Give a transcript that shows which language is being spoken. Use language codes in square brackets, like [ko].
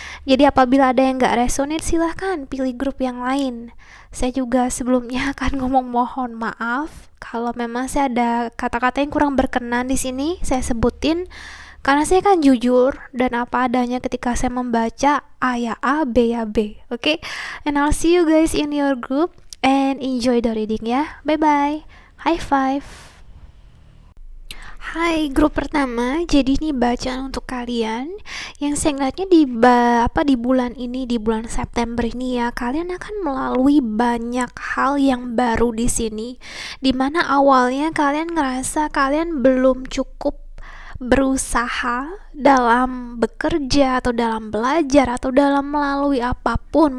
[id] Jadi apabila ada yang gak resonate, silahkan pilih grup yang lain. Saya juga sebelumnya akan ngomong mohon maaf kalau memang saya ada kata-kata yang kurang berkenan di sini. Saya sebutin karena saya kan jujur dan apa adanya ketika saya membaca A ya A, B ya B. [en] Oke, and I'll see you guys in your group and enjoy the reading ya. Bye bye. High five. [id] Hai grup pertama, jadi ini bacaan untuk kalian yang saya ngeliatnya di bulan ini, di bulan September ini ya, kalian akan melalui banyak hal yang baru di sini. Dimana awalnya kalian ngerasa kalian belum cukup berusaha dalam bekerja atau dalam belajar atau dalam melalui apapun.